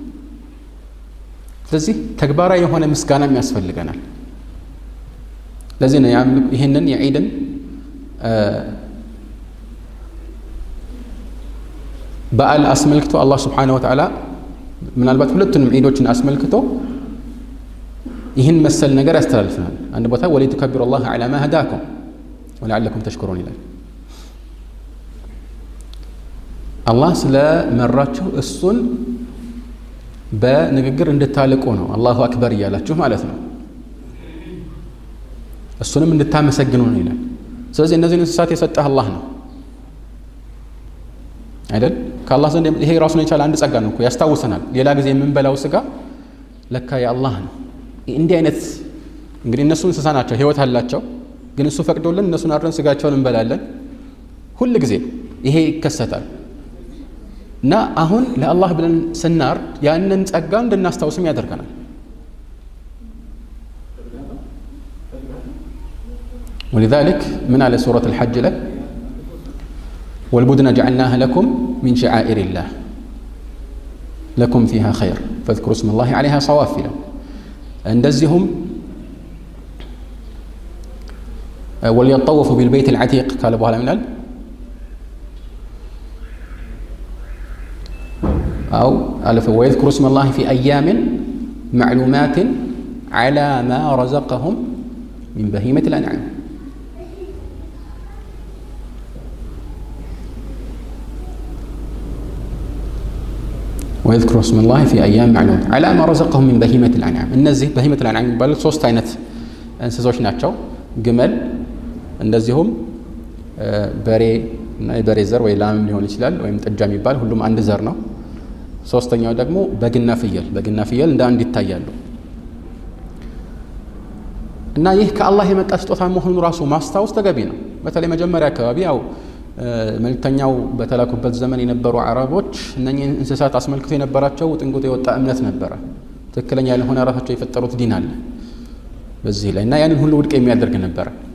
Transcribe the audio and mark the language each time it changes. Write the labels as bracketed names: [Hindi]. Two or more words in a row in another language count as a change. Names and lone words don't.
[Amharic] ስለዚህ ተግባራዊ የሆነ ምስጋና የሚያስፈልገናል ለዚህ ነው ይሄንን የዒድን በዓል አስመልክቶ አላህ [Arabic] سبحانه وتعالى [Amharic] ምናልባት ሁለቱንም ዒዶችን አስመልክቶ ይህን መሰል ነገር ያስተላልፈናል አንድ ቦታ [Arabic] ولتكبروا الله على ما هداكم ولعلكم تشكرون [Amharic] ይላል አላህ ስለመራችሁ እሱን በንግግር እንድታልቁ ነው [Arabic] الله أكبر [Amharic] እያላችሁ ማለት ነው እሱንም እንድታመሰግኑ ነው ይላል ስለዚህ እነዚህን እንስሳት የሰጠህ አላህ ነው አይደል ከአላህ ዘንድ ይሄ ራሱን የቻለ አንድ ጸጋ ነው እኮ ያስታውሰናል ሌላ ጊዜ የምንበላው ስጋ ለካ የአላህ ነው እንዲህ አይነት እንግዲህ እነሱ እንስሳ ናቸው ህይወት አላቸው ግን እሱ ፈቅዶልን እነሱን አርደን ስጋቸውን እንበላለን ሁሉ ጊዜ ይሄ ይከሰታል እና አሁን ለአላህ ብለን ስናርድ ያንን ጸጋ እንድናስታውስም ያደርገናል [Arabic] ولذلك من على سورة الحج له والبدن جعلناها لكم من شعائر الله لكم فيها خير فاذكروا اسم الله عليها صواف እንደዚሁም وليطوفوا بالبيت العتيق قال [Amharic] በኋላ ምናል [Arabic] أو ألف ويذكروا اسم الله في أيام معلومات على ما رزقهم من بهيمة الأنعام ويذكر اسم الله في أيام معلومة على ما رزقهم من بهيمة الأنعام [Amharic] እነዚህ [Arabic] بهيمة الأنعام [Amharic] የሚባሉት ሶስት አይነት እንስሶች ናቸው ግመል እንደዚሁም በሬ እና የበሬ ዘር ወይ ላም ሊሆን ይችላል ወይም ጥጃ የሚባል ሁሉም አንድ ዘር ነው ሶስተኛው ደግሞ በግና ፍየል እንደ አንድ ይታያሉ እና ይህ ከአላህ የመጣ ስጦታ መሆኑን ራሱ ማስታወስ ተገቢ ነው በተለይ መጀመሪያ አካባቢ ያው መልእክተኛው በተላኩበት ዘመን የነበሩ አረቦች እነኚህን እንስሳት አስመልክቶ የነበራቸው ጥንቁት የወጣ እምነት ነበረ ትክክለኛ ያልሆነ ራሳቸው የፈጠሩት ዲን አለ በዚህ ላይ እና ያንን ሁሉ ውድቅ የሚያደርግ ነበር